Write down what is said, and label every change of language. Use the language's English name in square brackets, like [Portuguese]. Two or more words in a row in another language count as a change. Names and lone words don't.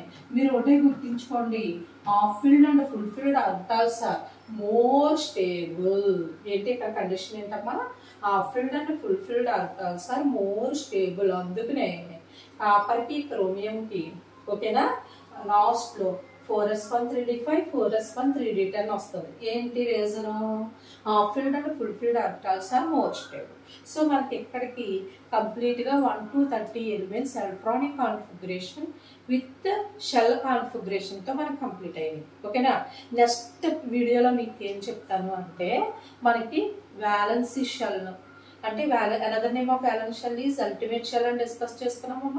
[English] మీరు ఒకటే గుర్తించుకోండి, half filled and full filled orbitals are more stable. [Telugu] ఏంటి ఇక్కడ కండిషన్ ఏంటమ్మా? [English] half filled and full filled orbitals are more stable. [Telugu] అందుకనే కాపర్కి క్రోమియంకి ఓకేనా లాస్ట్ లో 4s1 3d5 4s1 3d10 వస్తుంది. ఏంటి రీజన్? [English] half filled and full filled orbitals are more stable. [Telugu] సో మనకి ఇక్కడికి కంప్లీట్ గా 1 to 30 [English] elements electronic configuration with shell configuration [Telugu] తో మనకి కంప్లీట్ అయింది. ఓకేనా, నెక్స్ట్ వీడియోలో మీకు ఏం చెప్తాను అంటే మనకి [English] valency shell [Telugu] అంటే [English] another name of valence shell is ultimate shell [Telugu] అని డిస్కస్ చేసుకున్నామమ్మా.